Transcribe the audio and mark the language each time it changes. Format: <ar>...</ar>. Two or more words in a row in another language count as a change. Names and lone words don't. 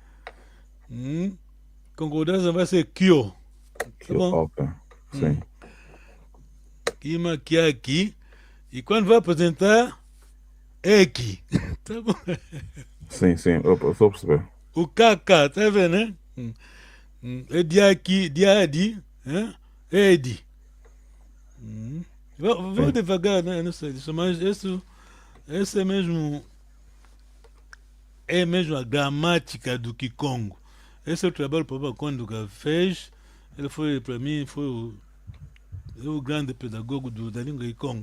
<pt>Concordância vai ser kyo. Tá bom? Ok. Sim.</pt> <kg>Kima, kiaki.</kg> <pt>E quando vai apresentar, eki. Tá bom? Sim. Eu estou a perceber. O kaka, tá vendo, né? É</pt> <kg>diaki, diadi, edi.</kg> <pt>Vou devagar, né? Não sei disso, mas isso é mesmo a gramática do Kikongo. Esse é o trabalho que o Papa Konduka fez. Ele foi, para mim, foi o grande pedagogo da língua Kikongo.</pt>